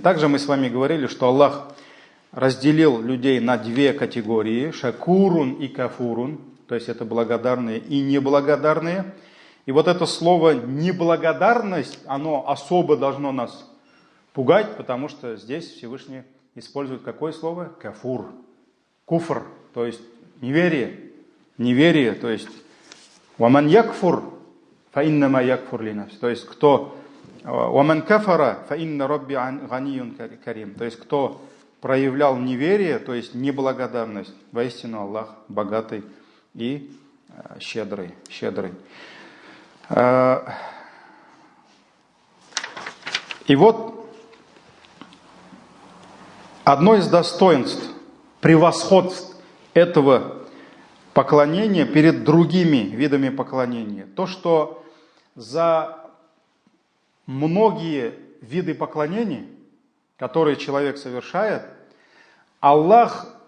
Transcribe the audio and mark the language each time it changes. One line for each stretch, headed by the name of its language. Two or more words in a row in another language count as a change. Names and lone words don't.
Russian: Также мы с вами говорили, что Аллах разделил людей на две категории: шакурун и кафурун, то есть это благодарные и неблагодарные. И вот это слово неблагодарность, оно особо должно нас пугать, потому что здесь Всевышний использует какое слово? Кафур, куфр, то есть неверие, то есть
Arabic: «ومن يكفر فإنما يكفر لنفسه».
Russian: То есть кто
Arabic: «ومن كفر فإن ربي غني كريم».
Russian: То есть кто проявлял неверие, то есть неблагодарность, воистину Аллах богатый и щедрый. И вот одно из достоинств, превосходств этого поклонения перед другими видами поклонения, то, что за многие виды поклонений, которые человек совершает, Аллах